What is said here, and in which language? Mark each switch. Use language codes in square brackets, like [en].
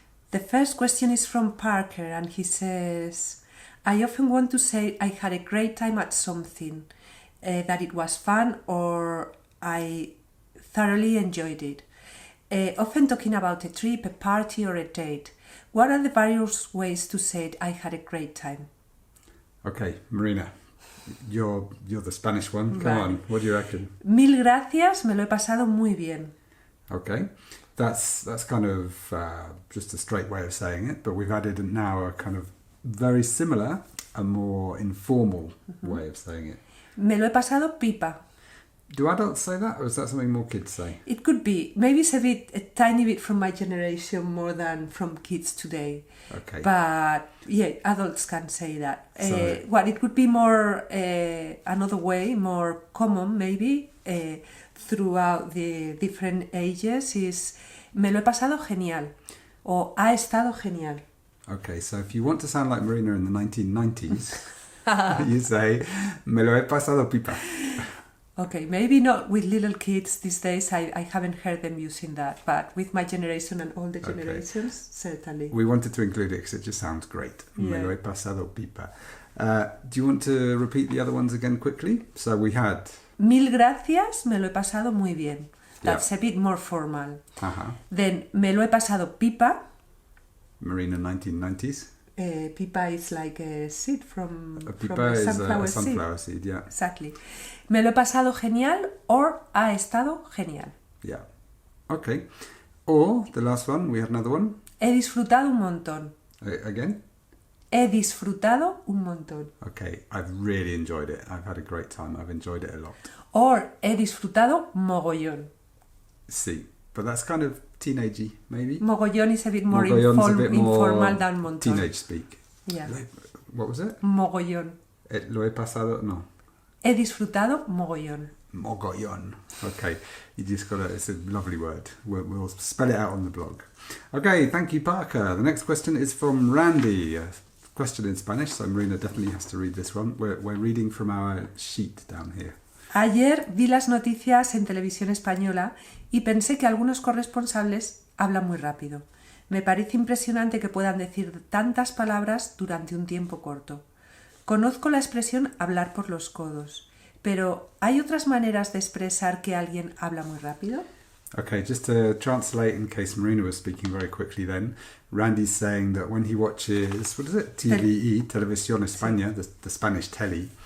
[en] The first question is from Parker and he says, I often want to say I had a great time at something, that it was fun or I thoroughly enjoyed it. Often talking about a trip, a party or a date. What are the various ways to say it, I had a great time? Okay, Marina, you're the Spanish one. Come on, what do you reckon? [es] Mil gracias, me lo he pasado muy bien. [en] Okay, that's kind of just a straight way of saying it, but we've added now a kind of very similar, a more informal way of saying it. [es] Me lo he pasado pipa. [en] Do adults say that, or is that something more kids say? It could be. Maybe it's a tiny bit from my generation more than from kids today. Okay. But yeah, adults can say that. What it could be more, another way, more common maybe, throughout the different ages is [es] me lo he pasado genial, [en] or [es] ha estado genial. [en] Okay, so if you want to sound like Marina in the 1990s, you say [es] me lo he pasado pipa. [en] Okay, maybe not with little kids these days. I haven't heard them using that, but with my generation and all the generations, certainly. We wanted to include it because it just sounds great. Yeah. [es] Me lo he pasado pipa. [en] Do you want to repeat the other ones again quickly? So we had... [es] Mil gracias, me lo he pasado muy bien. [en] That's a bit more formal. Then, [es] me lo he pasado pipa. [en] Marina, 1990s. Pipa is like a seed from a sunflower seed, yeah. [es] Exactly. Me lo he pasado genial or ha estado genial. [en] Yeah. Okay. Or, the last one, we have another one. [es] He disfrutado un montón. [en] Again? [es] He disfrutado un montón. [en] Okay, I've really enjoyed it. I've had a great time. I've enjoyed it a lot. [es] Or, he disfrutado mogollón. [en] Sí, but that's kind of teenagey, maybe. Mogollón is a bit more informal than montón. Teenage speak. Yeah. What was it? [es] Mogollón. Lo he pasado, no. He disfrutado mogollón. Mogollón. [en] Okay, you just got it's a lovely word. We'll spell it out on the blog. Okay, thank you, Parker. The next question is from Randy. A question in Spanish, so Marina definitely has to read this one. We're reading from our sheet down here. [es] Ayer vi las noticias en televisión española y pensé que algunos corresponsables hablan muy rápido. Me parece impresionante que puedan decir tantas palabras durante un tiempo corto. Conozco la expresión hablar por los codos, pero ¿hay otras maneras de expresar que alguien habla muy rápido? [en] Okay, just to translate in case Marina was speaking very quickly then, Randy's saying that when he watches, what is it, TVE, Televisión España, the Spanish telly.